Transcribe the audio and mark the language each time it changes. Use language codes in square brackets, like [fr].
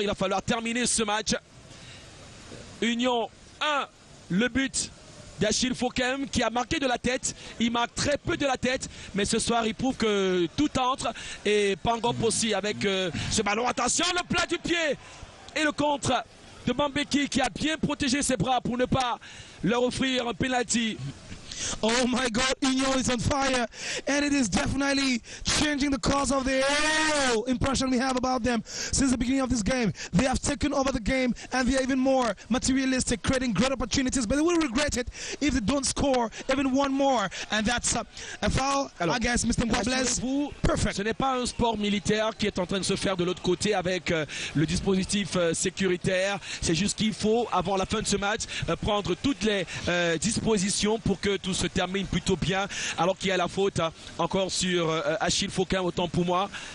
[fr] Il va falloir terminer ce match. Union 1, le but d'Achille Fokem qui a marqué de la tête. Il marque très peu de la tête, mais ce soir il prouve que tout entre. Et Pangop aussi avec ce ballon. Attention, le plat du pied et le contre de Bambeki qui a bien protégé ses bras pour ne pas leur offrir un penalty. [en] Oh my God, Union is on fire, and it is definitely changing the course of the impression we have about them since the beginning of this game. They have taken over the game, and they are even more materialistic, creating great opportunities, but they will regret it if they don't score even one more. And that's a foul against Mr. Mwables. Perfect. [fr] Ce n'est pas un sport militaire qui est en train de se faire de l'autre côté avec le dispositif sécuritaire. C'est juste qu'il faut, avant la fin de ce match, prendre toutes les dispositions pour que tout se termine plutôt bien, alors qu'il y a la faute encore sur Achille Fauquin, autant pour moi.